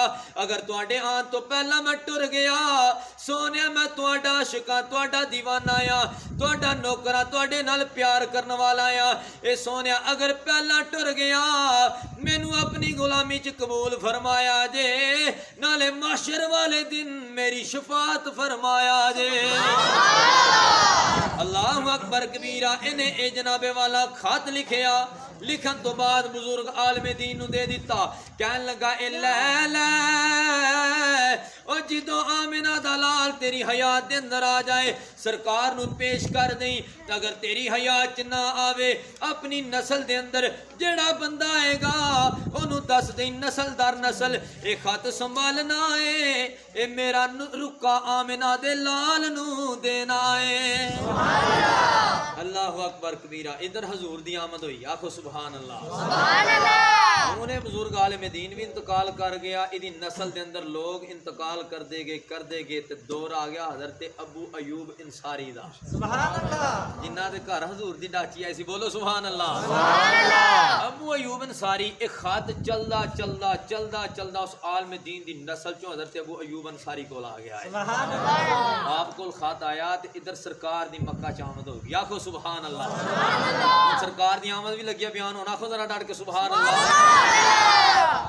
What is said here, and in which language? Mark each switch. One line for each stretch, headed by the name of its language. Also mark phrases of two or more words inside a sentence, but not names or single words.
Punjabi: ਅਗਰ ਤੁਹਾਡੇ ਆਣ ਤੋ ਪਹਿਲਾ ਮੈਂ ਟੁਰ ਗਿਆ ਸੋਹਣਿਆ ਮੈਂ ਤੁਹਾਡਾ ਆਸ਼ਿਕਾ ਤੁਹਾਡਾ ਦੀਵਾਨਾ ਆ, ਤੁਹਾਡਾ ਨੌਕਰਾ ਤੁਹਾਡੇ ਨਾਲ ਪਿਆਰ ਕਰਨ ਵਾਲਾ ਆ। ਏ ਸੋਹਣਿਆ ਅਗਰ ਪਹਿਲਾ ਟੁਰ ਗਿਆ ਮੈਨੂੰ ਅਪਣੀ ਗੁਲਾਮੀ ਚ ਕਬੂਲ ਫ਼ਰਮਾਇਆ ਜੇ, ਨਾਲੇ ਮਹਿਸ਼ਰ ਵਾਲੇ ਦਿਨ ਮੇਰੀ ਸ਼ਫ਼ਾਅਤ ਫ਼ਰਮਾਇਆ ਜੇ, नाले माशर वाले दिन मेरी शफात फरमाया जे।
Arabic: الله أكبر كبيرا.
Punjabi: ਇਨ੍ਹੇਂ ਏ ਜਨਾਬੇ ਵਾਲਾ ਖ਼ਤ ਲਿਖਿਆ। ਲਿਖਣ ਤੋ ਬਾਅਦ ਬਜ਼ੁਰਗ ਆਲਮੇ ਦੀਨ ਨੂੰ ਦੇ ਦਿੱਤਾ। ਕਹਿਣ ਲੱਗਾ ਏ ਲੈ ਲੈ ਓ ਜਦੋਂ ਆਮਿਨਾ ਦਾ ਲਾਲ ਤੇਰੀ ਹਯਾਤ ਦੇ ਅੰਦਰ ਆ ਜਾਏ ਸਰਕਾਰ ਨੂੰ ਪੇਸ਼ ਕਰ ਦਈਂ। ਅਗਰ ਤੇਰੀ ਹਯਾਤ ਚ ਨਾ ਆਵੇ ਅਪਣੀ ਨਸਲ ਦੇ ਅੰਦਰ ਜਿਹੜਾ ਬੰਦਾ ਆਏਗਾ ਓਹਨੂੰ ਦੱਸ ਦਈਂ ਨਸਲ ਦਰ ਨਸਲ ਏ ਖ਼ਤ ਸੰਭਾਲਣਾ ਹੈ, ਏ ਮੇਰਾ ਰੁੱਕਾ ਆਮਿਨਾ ਦੇ ਲਾਲ ਨੂੰ ਦੇਣਾ ਹੈ।
Arabic: الله أكبر كبيرا.
Punjabi: ਇਧਰ ਹਜ਼ੂਰ ਦੀ ਆਮਦ ਹੋਈ। ਆਖੋ
Arabic: سبحان الله. سبحان الله.
Punjabi: ਉਨ੍ਹੇਂ ਬਜ਼ੁਰਗ ਆਲਿਮ ਦੀਨ ਭੀ ਇੰਤਕਾਲ ਕਰ ਗਿਆ। ਇਹਦੀ ਨਸਲ ਦੇ ਅੰਦਰ ਲੋਕ ਇੰਤਕਾਲ ਕਰਦੇ ਗਏ ਤੇ ਦੌਰ ਆ ਗਿਆ ਹਜ਼ਰਤ ਅਬੂ ਅਯੂਬ ਅੰਸਾਰੀ ਦਾ।
Arabic: سبحان الله.
Punjabi: ਜਿਨ੍ਹਾਂ ਦੇ ਘਰ ਹਜ਼ੂਰ ਦੀ ਡਾਚੀ ਆਈ ਸੀ।
Arabic: بولو سبحان الله. سبحان الله.
Punjabi: ਅਬੂ ਅਯੂਬ ਅੰਸਾਰੀ ਇਕ ਖ਼ਤ ਚਲਦਾ ਚਲਦਾ ਚਲਦਾ ਚਲਦਾ ਉਸ ਆਲਿਮ ਦੀਨ ਦੀ ਨਸਲ ਚੋਂ ਹਜ਼ਰਤ ਅਬੂ ਅਯੂਬ ਅੰਸਾਰੀ ਕੋਲ ਆ ਗਿਆ ਹੈ।
Arabic: سبحان الله.
Punjabi: ਆਪ ਕੋਲ ਖ਼ਤ ਆਇਆ ਤੇ ਇਧਰ ਸਰਕਾਰ ਦੀ ਮੱਕਾ ਚ ਆਮਦ ਹੋ ਗਈ।
Arabic: آخو سبحان الله. سبحان الله.
Punjabi: ਸਰਕਾਰ ਦੀ ਆਮਦ ਭੀ ਲੱਗੀਆ ਬਯਾਨ ਹੋਣਾ। ਆਖੋ ਜ਼ਰਾ ਡਟ ਕੇ
Arabic: سبحان الله.